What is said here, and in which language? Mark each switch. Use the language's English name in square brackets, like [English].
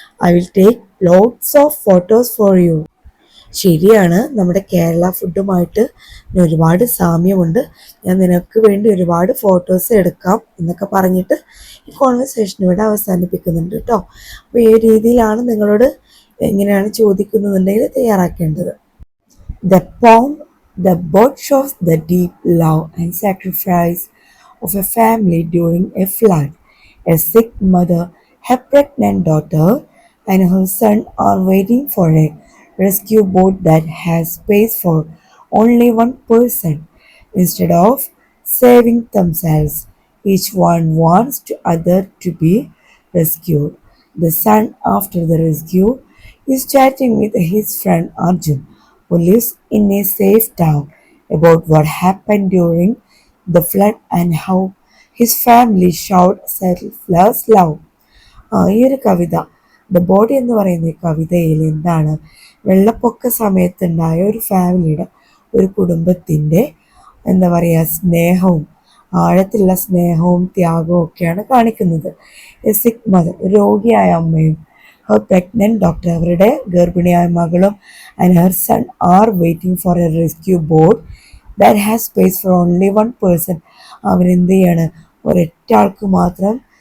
[English] I will take lots of photos for you. [Malayalam] ശരിയാണ്, നമ്മുടെ കേരള ഫുഡുമായിട്ട് ഒരുപാട് സാമ്യമുണ്ട്, ഞാൻ നിനക്ക് വേണ്ടി ഒരുപാട് ഫോട്ടോസ് എടുക്കാം എന്നൊക്കെ പറഞ്ഞിട്ട് ഈ കോൺവെർസേഷൻ ഇവിടെ അവസാനിപ്പിക്കുന്നുണ്ട് കേട്ടോ. അപ്പോൾ ഈ രീതിയിലാണ് നിങ്ങളോട് എങ്ങനെയാണ് ചോദിക്കുന്നതെന്നുണ്ടെങ്കിൽ തയ്യാറാക്കേണ്ടത്. [English] The poem the boat shows the deep love and sacrifice of a family during a flood. A sick mother, her pregnant daughter, and her son are waiting for a rescue boat that has space for only one person. Instead of saving themselves, each one wants the other to be rescued. The son, after the rescue, is chatting with his friend Arjun, who lives in a safe town, about what happened during the flood and how his family showed selfless love. [Malayalam] ഈ ഒരു കവിത, the body എന്ന് പറയുന്ന ഈ കവിതയിൽ എന്താണ്, വെള്ളപ്പൊക്ക സമയത്തുണ്ടായ ഒരു ഫാമിലിയുടെ, ഒരു കുടുംബത്തിൻ്റെ എന്താ പറയുക, സ്നേഹവും ആഴത്തിലുള്ള സ്നേഹവും ത്യാഗവും ഒക്കെയാണ് കാണിക്കുന്നത്. [English] a sick mother, [Malayalam] രോഗിയായ അമ്മയും, [English] her pregnant daughter, [Malayalam] അവരുടെ ഗർഭിണിയായ മകളും, [English] And her son are waiting for a rescue boat that has space for only one person. [Malayalam] അവരെന്ത് ചെയ്യാണ്, ഒരൊറ്റ ആൾക്ക് മാത്രം